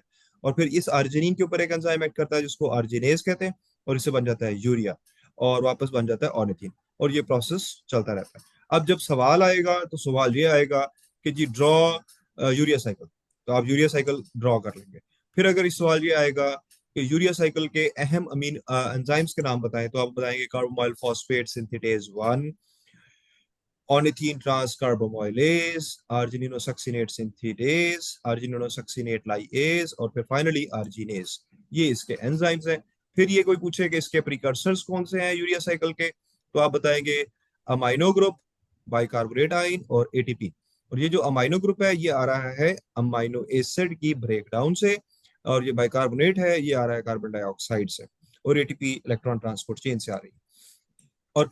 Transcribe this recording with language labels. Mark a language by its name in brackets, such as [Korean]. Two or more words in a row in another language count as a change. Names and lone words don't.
[Hindi] और फिर इस आर्जिनिन के ऊपर एक [English] enzyme act [Hindi] करता है जिसको आर्जिनेज कहते हैं, और इससे बन जाता है यूरिया, और वापस बन जाता है ऑर्निथीन। और ये प्रोसेस चलता रहता है। अब जब सवाल आएगा तो सवाल ये आएगा कि जी [English] draw urea cycle, [Hindi] तो आप [English] urea cycle draw [Hindi] कर लेंगे। फिर अगर इस सवाल ये आएगा कि [English] urea cycle [Hindi] के अहम अमीन एंजाइम्स के नाम बताएं, तो आप बताएंगे [English] carbamoyl phosphate synthetase 1, ornithine transcarbamylase, argininosuccinate synthetases, argininosuccinate lyase, [Hindi] और फिर [English] finally arginase. [Hindi] ये इसके एंजाइम्स हैं। फिर ये कोई पूछे कि इसके प्रिकर्सर्स कौन से हैं यूरिया साइकिल के, तो आप बताएंगे [English] amino group, bicarbonate ion [Hindi] और एटीपी। और ये जो [English] amino group [Hindi] है ये आ रहा है [English] amino acid [Hindi] की ब्रेकडाउन से, और ये बाइकार्बोनेट है ये आ रहा है [English] carbon dioxide [Hindi] से, और एटीपी [English] electron transport chain [Hindi] से आ रही है।